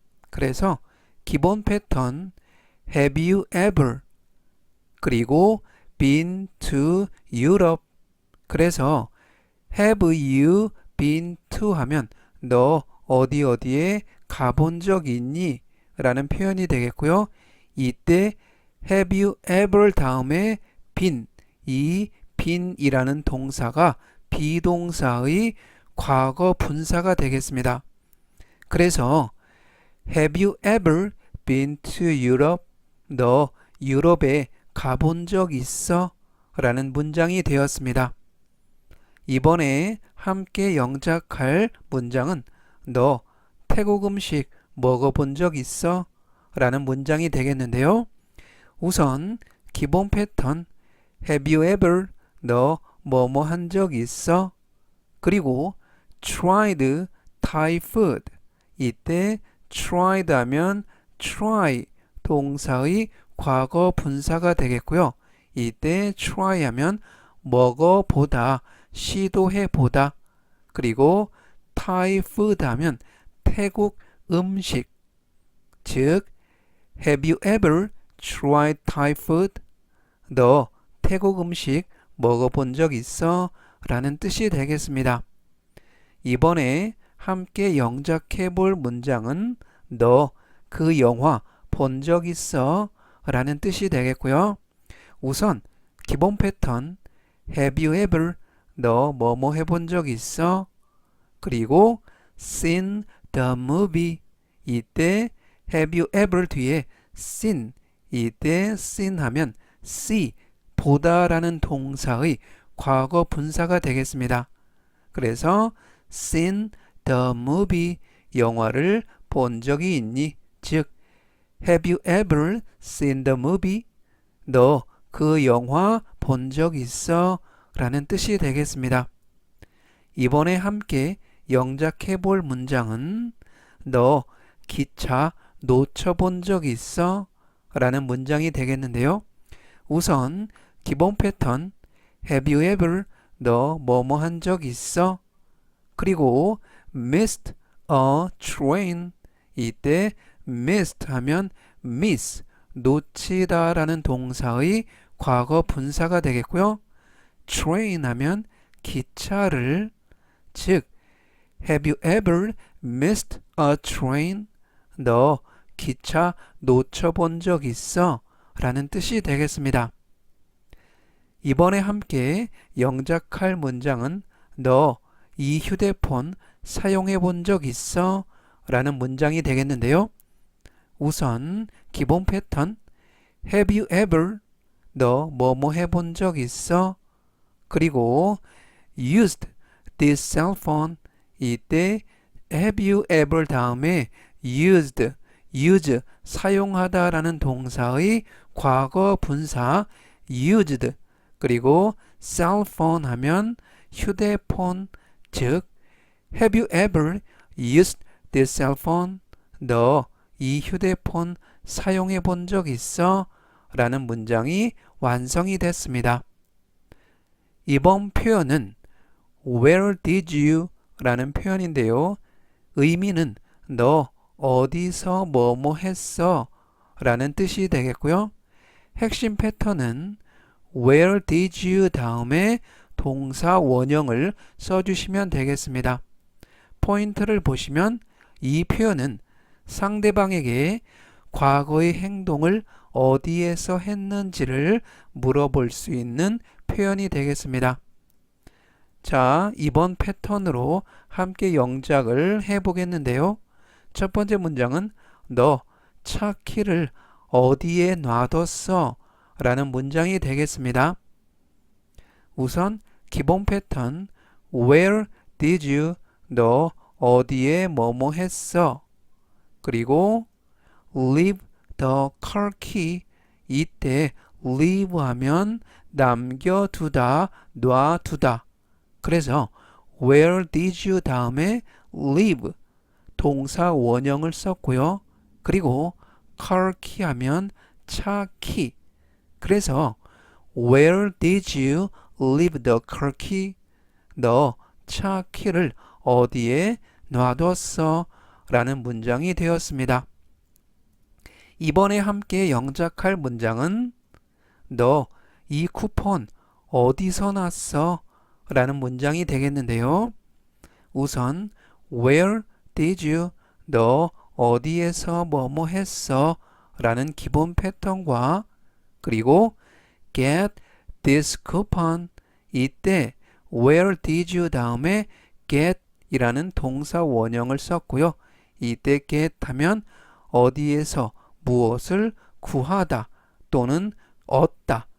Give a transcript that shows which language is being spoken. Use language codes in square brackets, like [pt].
[ko] 그래서 기본 패턴 [en] Have you ever [ko] 그리고 [en] been to Europe [ko] 그래서 [en] have you been to [ko] 하면 너 어디 어디에 가본 적 있니? 라는 표현이 되겠고요. 이때 [en] have you ever [ko] 다음에 been 이 been이라는 동사가 비동사의 과거 분사가 되겠습니다. [en] 그래서 have you ever been to Europe? [ko] 너 유럽에 가본 적 있어? 라는 문장이 되었습니다. 이번에 함께 영작할 문장은 너 태국 음식 먹어본 적 있어? 라는 문장이 되겠는데요. 우선 기본 패턴 [en] Have you ever [ko] 너 뭐뭐 한 적 있어? 그리고 [en] tried Thai food [ko] 이때 tried 하면 try 동사의 과거 분사가 되겠고요. 이때 try 하면 먹어보다, 시도해보다. 그리고 Thai food 하면 태국 음식. [en] 즉, Have you ever tried Thai food? [ko] 너 태국 음식 먹어본 적 있어? 라는 뜻이 되겠습니다. 이번에 함께 영작해 볼 문장은 너 그 영화 본 적 있어? 라는 뜻이 되겠고요. 우선 기본 패턴 [en] Have you ever [ko] 너 뭐뭐 해본 적 있어? 그리고 [en] seen the movie [ko] 이때 [en] Have you ever [ko] 뒤에 seen 이때 seen 하면 see 보다 라는 동사의 과거 분사가 되겠습니다. 그래서 [en] seen the movie [ko] 영화를 본 적이 있니? [en] 즉 Have you ever seen the movie? [ko] 너 그 영화 본 적 있어? 라는 뜻이 되겠습니다. 이번에 함께 영작해 볼 문장은 너 기차 놓쳐본 적 있어? 라는 문장이 되겠는데요. 우선 기본 패턴 [en] Have you ever [ko] 너 뭐뭐 한 적 있어? 그리고 [en] missed a train [ko] 이때 missed 하면 miss 놓치다 라는 동사의 과거 분사가 되겠고요. [en] train [ko] 하면 기차를 즉 [en] Have you ever missed a train? [ko] 너 기차 놓쳐본 적 있어? 라는 뜻이 되겠습니다. 이번에 함께 영작할 문장은 너 이 휴대폰 사용해 본 적 있어? 라는 문장이 되겠는데요. 우선 기본 패턴 [en] Have you ever [ko] 너 뭐뭐 해본 적 있어? 그리고 [en] used this cell phone [ko] 이때 [en] have you ever [ko] 다음에 used use 사용하다 라는 동사의 과거 분사 used 그리고 cell phone 하면 휴대폰 즉 [en] have you ever used this cell phone [ko] 너 이 휴대폰 사용해 본 적 있어? 라는 문장이 완성이 됐습니다. 이번 표현은 [en] Where did you? [ko] 라는 표현인데요. 의미는 너 어디서 뭐뭐 했어? 라는 뜻이 되겠고요. 핵심 패턴은 [en] Where did you? [ko] 다음에 동사 원형을 써주시면 되겠습니다. 포인트를 보시면 이 표현은 상대방에게 과거의 행동을 어디에서 했는지를 물어볼 수 있는 표현이 되겠습니다. 자, 이번 패턴으로 함께 영작을 해보겠는데요. 첫 번째 문장은 너 차 키를 어디에 놔뒀어? 라는 문장이 되겠습니다. 우선 기본 패턴 [en] Where did you? [ko] 너 어디에 뭐뭐 했어? [en] 그리고 leave the car key. [ko] 이때 leave 하면 남겨두다, 놔두다. 그래서 [en] where did you [ko] 다음에 leave 동사 원형을 썼고요. 그리고 car key 하면 차 키. [en] 그래서 where did you leave the car key? [ko] 너 차 키를 어디에 놔뒀어? 라는 문장이 되었습니다. 이번에 함께 영작할 문장은 너 이 쿠폰 어디서 났어? 라는 문장이 되겠는데요. 우선 [en] Where did you? [ko] 너 어디에서 뭐뭐 했어? 라는 기본 패턴과 그리고 [en] Get this coupon. [ko] 이때 [en] Where did you [ko] 다음에 get 이라는 동사 원형을 썼고요. 이때 get 하면 어디에서 무엇을 구하다 또는 얻다.